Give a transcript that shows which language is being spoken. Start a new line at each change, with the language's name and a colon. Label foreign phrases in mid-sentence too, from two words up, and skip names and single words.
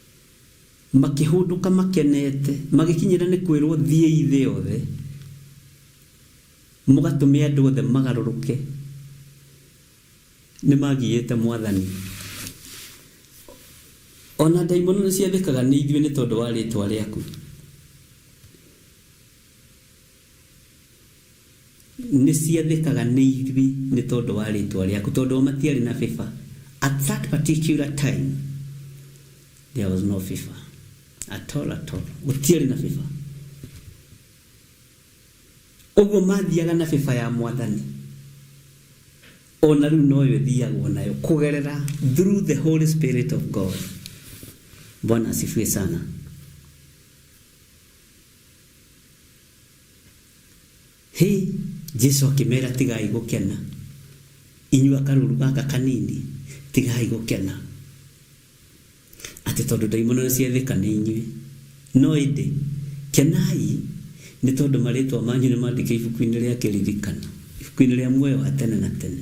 Kikuyu: Makĩhũndũka makenete, magĩkinyĩra nĩ kwĩrwo thiĩ thĩ yothe mũgatũme andũ othe magarũrũke nĩ magiĩte Mwathani. Ona ndaimono nĩ ciathĩkaga nĩ ithuĩ nĩ tondũ wa rĩĩtwa rĩaku. Nĩ ciathĩkaga nĩ ithuĩ nĩ tondũ wa rĩĩtwa rĩaku, tondũ o matiarĩ na FIFA.
English: At that particular time there was no FIFA at all.
Kikuyu: Gũtiarĩ na FIFA. Ũguo mathiaga na FIFA ya Mwathani. Ona rĩu noyo thiagwo nayo kũgerera
English: through the Holy Spirit of God.
Swahili: Bwana asifiwe sana.
Kikuyu: Jesu akimera tigai gũkena. Inyua karũru gaka kanini tigai gũkena. Ati tondũ ndaimono ciathĩka nĩ inyuĩ. No ĩndĩ kenai nĩ tondũ marĩtwa manyu nĩ mandĩke ibuku-inĩ rĩa kĩririkano, ibuku-inĩ rĩa muoyo wa tene na tene.